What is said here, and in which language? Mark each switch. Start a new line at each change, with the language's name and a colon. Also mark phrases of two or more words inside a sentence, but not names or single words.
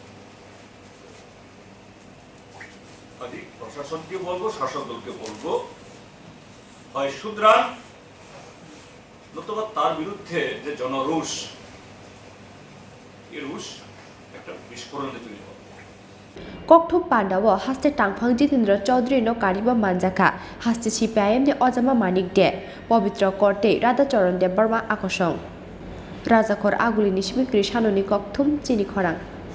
Bangla: প্রশাসনকে বলবো, শাসক দলকে বলবো, হয় শুধরান, নতুবা তার বিরুদ্ধে যে জনরোষ, এই রোষ একটা বিস্ফোরণে তৈরি হবে।
Kok Borok: Kokthum Pandawa Haste Phungwi Chowdhury no Kariba Manjaka Haste CPIM de Ojama Manik de Pavitra Korte Radha Charan de Burma Akosong Rajakor Aguli Nishmi Krishanoni Kokthum Chini Khorang